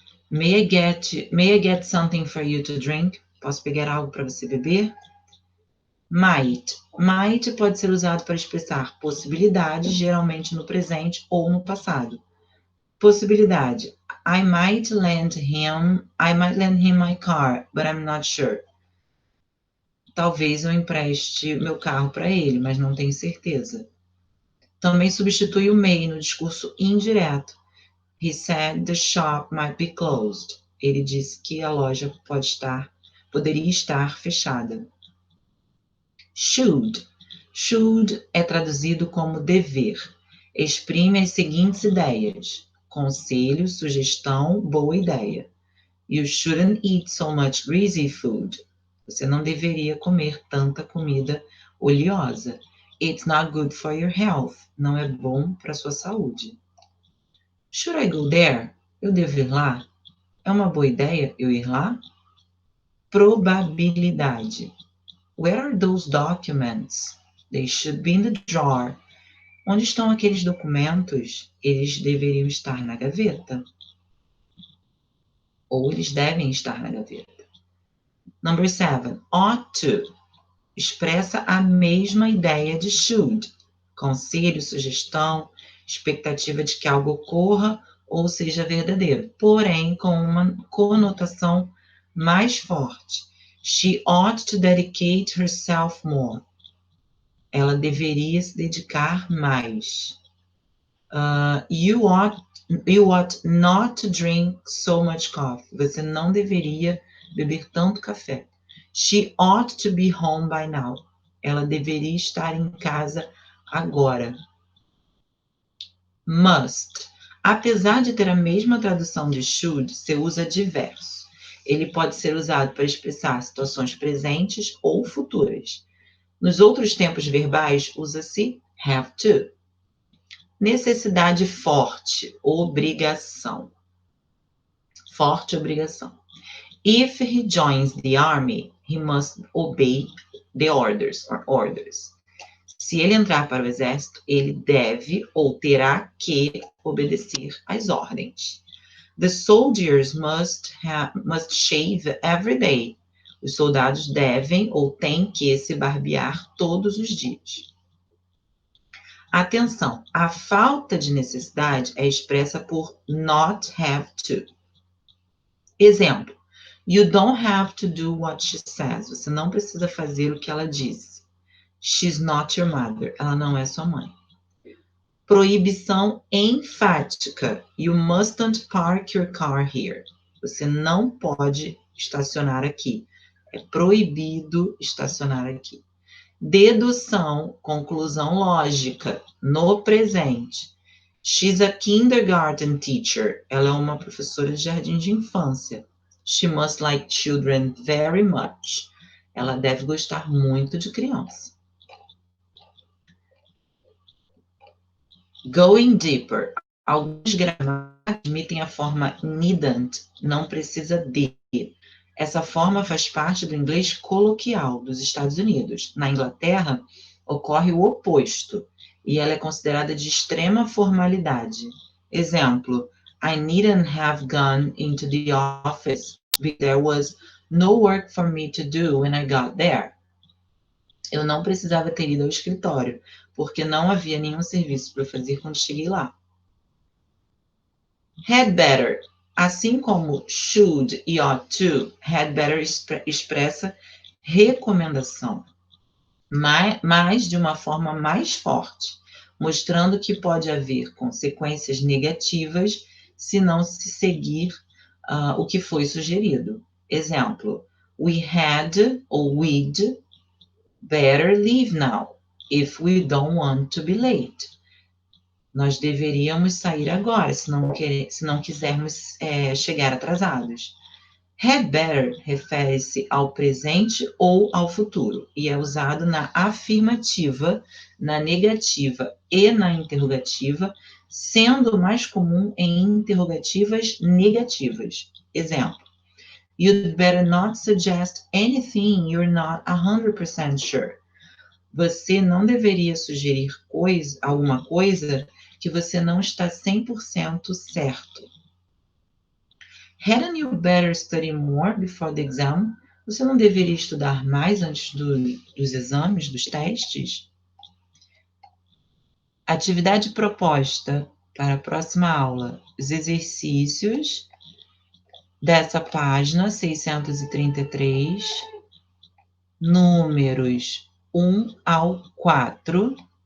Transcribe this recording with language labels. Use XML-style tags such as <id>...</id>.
<en>May I get something for you to drink?</en> <pt>Posso pegar algo para você beber? Might. Might pode ser usado para expressar possibilidade, geralmente no presente ou no passado. Possibilidade.</pt> <en>I might lend him my car, but I'm not sure.</en> <pt>Talvez eu empreste meu carro para ele, mas não tenho certeza. Também substitui o may no discurso indireto.</pt> <en>He said the shop might be closed.</en> <pt>Ele disse que a loja poderia estar fechada. Should. Should é traduzido como dever. Exprime as seguintes ideias: conselho, sugestão, boa ideia.</pt> <en>You shouldn't eat so much greasy food.</en> <pt>Você não deveria comer tanta comida oleosa.</pt> <en>It's not good for your health.</en> <pt>Não é bom para sua saúde.</pt> <en>Should I go there?</en> <pt>Eu devo ir lá? É uma boa ideia eu ir lá? Probabilidade.</pt> <en>Where are those documents? They should be in the drawer.</en> <pt>Onde estão aqueles documentos? Eles deveriam estar na gaveta. Ou eles devem estar na gaveta.</pt> <en>Number 7.</en> <pt>Ought to. Expressa a mesma ideia de should. Conselho, sugestão, expectativa de que algo ocorra ou seja verdadeiro, porém com uma conotação mais forte.</pt> <en>She ought to dedicate herself more.</en> <pt>Ela deveria se dedicar mais.</pt> <en>You ought not to drink so much coffee.</en> <pt>Você não deveria beber tanto café.</pt> <en>She ought to be home by now.</en> <pt>Ela deveria estar em casa agora. Must. Apesar de ter a mesma tradução de should, se usa diverso. Ele pode ser usado para expressar situações presentes ou futuras. Nos outros tempos verbais, usa-se have to. Necessidade forte, obrigação. Forte obrigação.</pt> <en>If he joins the army, he must obey the orders.</en> <pt>Se ele entrar para o exército, ele deve ou terá que obedecer às ordens.</pt> <en>The soldiers must shave every day.</en> <pt>Os soldados devem ou têm que se barbear todos os dias. Atenção, a falta de necessidade é expressa por not have to.</pt> <en>Exemplo, you don't have to do what she says.</en> <pt>Você não precisa fazer o que ela diz.</pt> <en>She's not your mother.</en> <pt>Ela não é sua mãe. Proibição enfática.</pt> <en>You mustn't park your car here.</en> <pt>Você não pode estacionar aqui. É proibido estacionar aqui. Dedução, conclusão lógica, no presente.</pt> <en>She's a kindergarten teacher.</en> <pt>Ela é uma professora de jardim de infância.</pt> <en>She must like children very much.</en> <pt>Ela deve gostar muito de criança.</pt> <en>Going deeper.</en> <pt>Alguns gramatas admitem a forma needn't, não precisa de. Essa forma faz parte do inglês coloquial dos Estados Unidos. Na Inglaterra, ocorre o oposto, e ela é considerada de extrema formalidade.</pt> <en>Exemplo, I needn't have gone into the office because there was no work for me to do when I got there.</en> <pt>Eu não precisava ter ido ao escritório, porque não havia nenhum serviço para fazer quando cheguei lá. Had better. Assim como should e ought to, had better expressa recomendação, mas de uma forma mais forte, mostrando que pode haver consequências negativas se não se seguir o que foi sugerido. Exemplo, we had ou we'd</pt> <en>Better leave now, if we don't want to be late.</en> <pt>Nós deveríamos sair agora, se não quisermos chegar atrasados. Had better refere-se ao presente ou ao futuro e é usado na afirmativa, na negativa e na interrogativa, sendo mais comum em interrogativas negativas.</pt> <en>Exemplo: You'd better not suggest anything you're not 100% sure.</en> <pt>Você não deveria sugerir alguma coisa que você não está 100% certo.</pt> <en>Hadn't you better study more before the exam?</en> <pt>Você não deveria estudar mais antes dos exames, dos testes? Atividade proposta para a próxima aula. Os exercícios dessa página 633, números 1 ao 4.</pt>